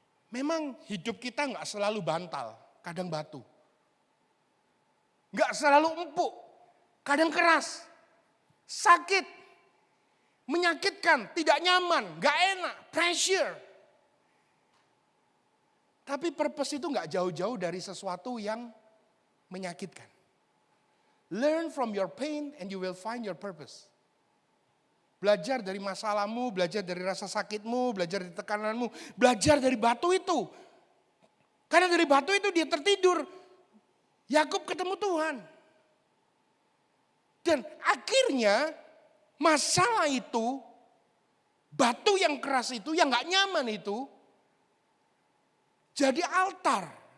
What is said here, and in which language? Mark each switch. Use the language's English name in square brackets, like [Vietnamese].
[Indonesian] Memang hidup kita gak selalu bantal. Kadang batu. Gak selalu empuk. Kadang keras. Sakit. Menyakitkan. Tidak nyaman. Gak enak. Pressure. Tapi purpose itu gak jauh-jauh dari sesuatu yang menyakitkan. [English] Learn from your pain and you will find your purpose. [Indonesian] Belajar dari masalahmu, belajar dari rasa sakitmu, belajar dari tekananmu, belajar dari batu itu. Karena dari batu itu dia tertidur. Yakub ketemu Tuhan. Dan akhirnya masalah itu, batu yang keras itu, yang gak nyaman itu, jadi altar.